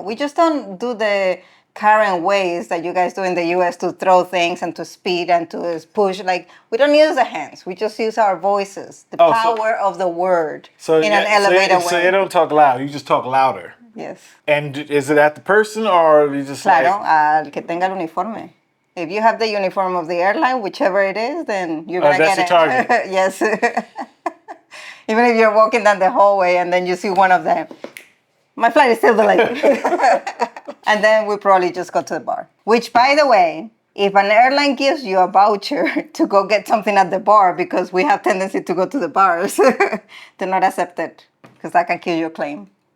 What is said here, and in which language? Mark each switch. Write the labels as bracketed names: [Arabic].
[English] We just don't do the current ways that you guys do in the US to throw things and to speed and to push. Like, we don't use the hands. We just use our voices. The power of the word in an elevator way. So you don't talk loud. You just talk louder. Yes. And is it at the person or you just [Spanish] Claro, al que tenga el uniforme. [English] If you have the uniform of the airline, whichever it is, then you're going to get it. That's your target. Yes. Even if you're walking down the hallway and then you see one of them. My flight is still delayed. And then we probably just go to the bar. Which, by the way, if an airline gives you a voucher to go get something at the bar, because we have tendency to go to the bars, they're not accepted because that can kill your claim.